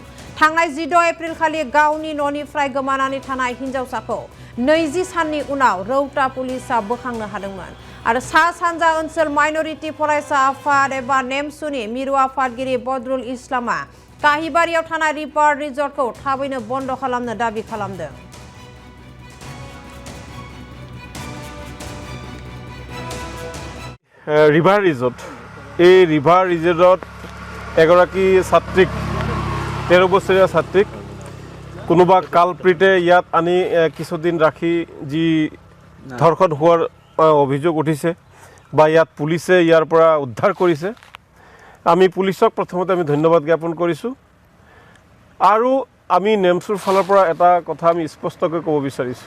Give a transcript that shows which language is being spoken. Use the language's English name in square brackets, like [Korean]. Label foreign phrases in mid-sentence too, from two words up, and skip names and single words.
[Bodo] थांनाय 14 एप्रिल खालि गावनि न'निफ्राय गोमानानै थानाय हिनजावसाखौ 20 साननि उनाव रौता पुलिसआ बोखांनो हादोंमोन आरो सा सानजा ओनसोल माइनरिटि फरायसा आफाद एबा नेमसुनि मिरु आफादगिरि बदरुल इस्लामा काहिबारियाव थानाय रिभार रिजर्टखौ थाबैनो बन्द खालामनो दाबि खालामदों। [Assamese] रिभार रिजर्ट এই रिभार रिजर्टত এগৰাকী ছাত্ৰীক 13 বছৰীয়া ছাত্ৰীক কোনোবা কালপ্ৰিটে ইয়াত আনি কিছুদিন ৰাখি যি ধৰ্ষণ হোৱাৰ অভিযোগ উঠিছে বা ইয়াত পুলিচে ইয়াৰ পৰা উদ্ধাৰ কৰিছে। আমি পুলিচক প্ৰথমতে আমি ধন্যবাদ জ্ঞাপন কৰিছোঁ আৰু আমি নেমছুৰ ফালৰ পৰা এটা কথা আমি স্পষ্টকৈ ক'ব বিচাৰিছোঁ।